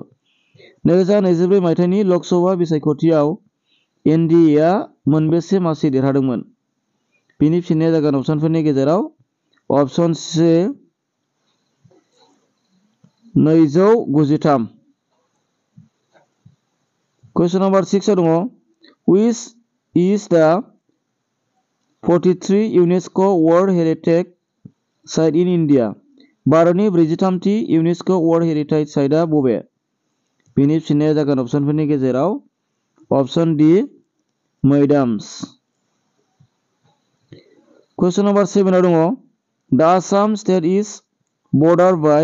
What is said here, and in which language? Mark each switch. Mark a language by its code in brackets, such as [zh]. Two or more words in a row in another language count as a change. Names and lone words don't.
[brx] 2024 मायथाइनि लक सभा बिसायख'थियाव एनडिएआ मोनबेसे मासि देरहादोंमोन? बिनि फिननाया जागोन अपसनफोरनि गेजेराव अपसन सि 293। [en] question number [brx] 6 आव दङ [en] which is the 43 UNESCO World Heritage Site in India? [brx] भारतनि 43थि इउनेस्क' वर्ल्ड हेरिटेज साइटआ बबे? बिनि फिननाया जागोन अपसनफोरनि गेजेराव अपसन डि मैदाम्स। [en] question number [brx] 7 आव दङ [en] the Assam state is bordered by?